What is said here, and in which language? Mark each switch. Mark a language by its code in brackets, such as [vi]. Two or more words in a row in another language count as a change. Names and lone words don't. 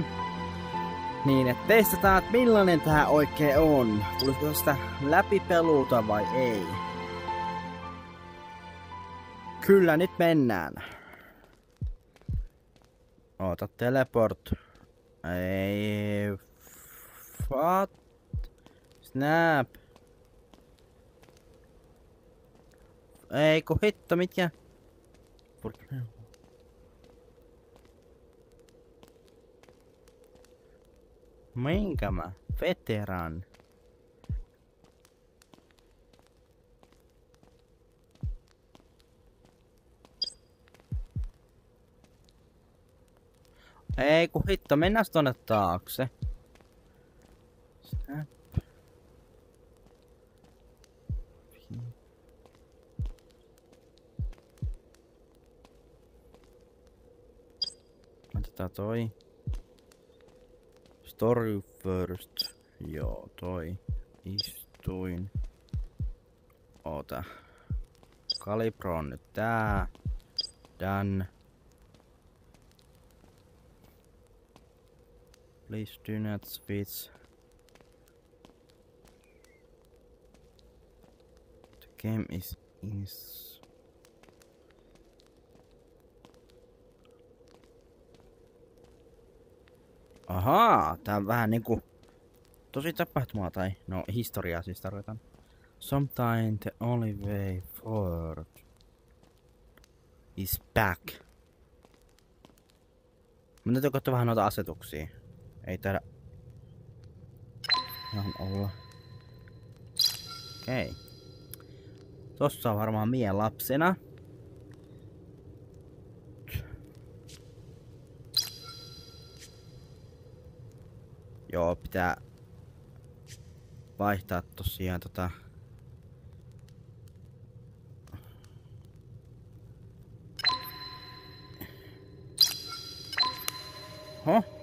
[fi] Niin, että testataan, että millainen tää oikein on. Tulisiko tästä läpipeluuta vai ei? Kyllä, nyt mennään. Oota, teleport. Ei... [en] What? Snap. [fi] Ei ku hitto, mitkä? Minkä mä? [en] Veteran. [fi] Ei ku hitto, mennään tonne taakse. Snap. Otetaan toi. [en] Story first. [fi] Joo, toi. Istuin. Ota. Kalibro on nyt tää. [en] Done. Please do not switch. The game is [fi] Ahaa, tää on vähän niinku tosi tapahtumaa tai no historiaa siis tarkoitan. [en] Sometimes the only way forward is back. [fi] Mä täytyy katsoa vähän noita asetuksia. Ei taida ihan olla. Okei. Tossa on varmaan mie lapsena. Joo, pitää vaihtaa tosiaan Oho.